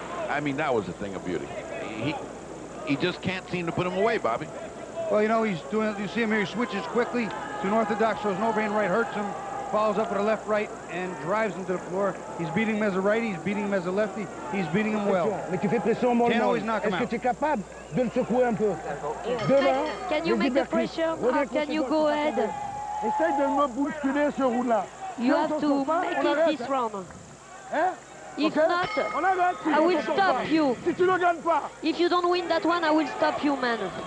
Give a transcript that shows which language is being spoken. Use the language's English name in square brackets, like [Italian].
[English] I mean, that was a thing of beauty. He just can't seem to put him away, Bobby. Well, you know, he's doing, you see him here, he switches quickly to an orthodox, throws an overhand right, hurts him, follows up with a left right, and drives him to the floor. He's beating him as a righty, he's beating him as a lefty, he's beating him well. [French] Mais tu fais pression, mon [English] Can't always knock him out. [French] Est-ce que tu es capable de le secouer un peu? [English] Can you make the pressure, or can you go ahead? [French] Essaye de me bousculer ce round-là. [English] You have to make it this round. [French] Hein? [English] If not, I will stop you. [French] Si tu ne gagnes pas. [English] If you don't win that one, I will stop you, man.